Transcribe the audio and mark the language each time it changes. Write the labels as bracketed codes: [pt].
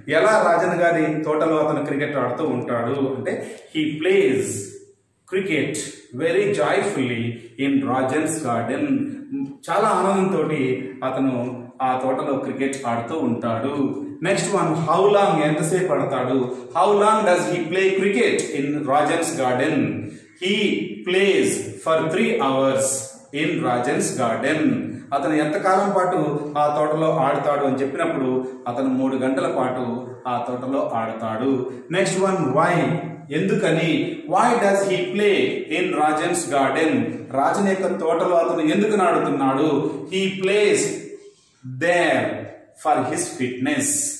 [te] ఎలా రాజన్ గారి తోటలో అతను క్రికెట్ ఆడుతూ ఉంటాడు అంటే [en] He plays cricket very joyfully in Rajan's garden. [te] చాలా ఆనందంతో అతను ఆ తోటలో క్రికెట్ ఆడుతూ ఉంటాడు. [en] Next one how long. [te] ఎంతసేపు ఆడతాడు? [en] How long does he play cricket in Rajan's garden? he plays for 3 hours in Rajan's garden. [te] అతను ఎంతకాలం పాటు ఆ తోటలో ఆడతాడు అని చెప్పినప్పుడు అతను 3 గంటల పాటు ఆ తోటలో ఆడతాడు. [en] next one, why, [te] ఎందుకని. [en] Why does he play in Rajan's garden. [te] Rajan యొక్క తోటలో అతను ఎందుకు ఆడుతున్నాడు. [en] He plays there for his fitness.